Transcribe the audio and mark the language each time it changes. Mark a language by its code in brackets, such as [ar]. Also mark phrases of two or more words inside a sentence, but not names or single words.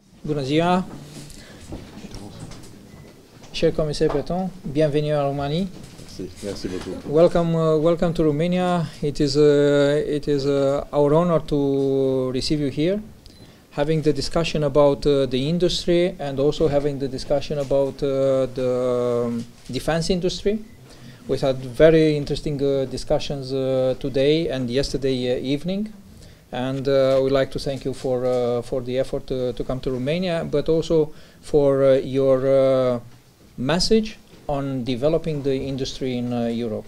[ro] Bună ziua! [fr] Cher commissaire Breton, bienvenue en Roumanie. Merci beaucoup. [en] Welcome to Romania. It is our honor to receive you here, having the discussion about the industry and also having the discussion about the defense industry. We had very interesting discussions today and yesterday evening, and we'd like to thank you for the effort to come to Romania, but also for your message on developing the industry in Europe.